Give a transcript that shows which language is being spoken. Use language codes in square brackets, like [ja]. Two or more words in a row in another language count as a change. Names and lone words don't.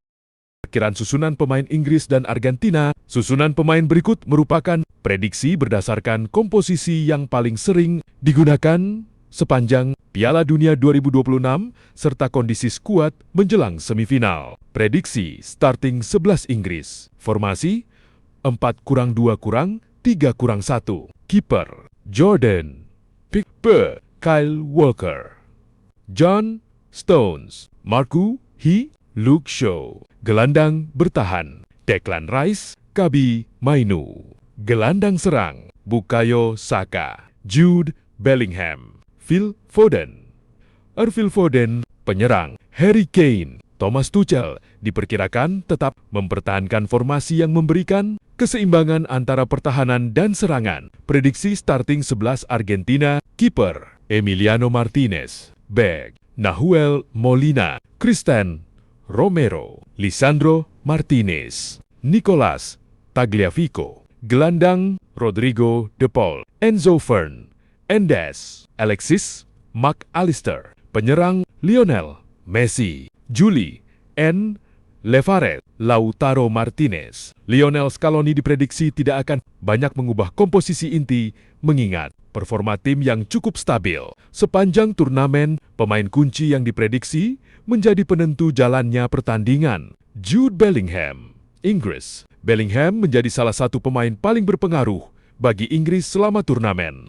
[id] Perkiraan susunan pemain Inggris dan Argentina, susunan pemain berikut merupakan prediksi berdasarkan komposisi yang paling sering digunakan sepanjang Piala Dunia 2026 serta kondisi skuad menjelang semifinal. Prediksi starting 11 Inggris. Formasi 4-2-3-1. Kiper Jordan Pickford, Kyle Walker, John Stones, Marco He, Luke Shaw. Gelandang bertahan Declan Rice, Kabi Mainu. Gelandang serang Bukayo Saka, Jude Bellingham, Phil Foden. Phil Foden. Penyerang Harry Kane. Thomas Tuchel diperkirakan tetap mempertahankan formasi yang memberikan keseimbangan antara pertahanan dan serangan. Prediksi starting 11 Argentina. Kiper Emiliano Martinez. Back Nahuel Molina, Cristian Romero, Lisandro Martinez, Nicolas Tagliafico. Gelandang Rodrigo De Paul, Enzo Fern, Endes, Alexis McAllister. Penyerang Lionel Messi, Juli N. Levaret, Lautaro Martinez. Lionel Scaloni diprediksi tidak akan banyak mengubah komposisi inti mengingat performa tim yang cukup stabil. Sepanjang turnamen, pemain kunci yang diprediksi menjadi penentu jalannya pertandingan. Jude Bellingham, Inggris. Bellingham menjadi salah satu pemain paling berpengaruh bagi Inggris selama turnamen.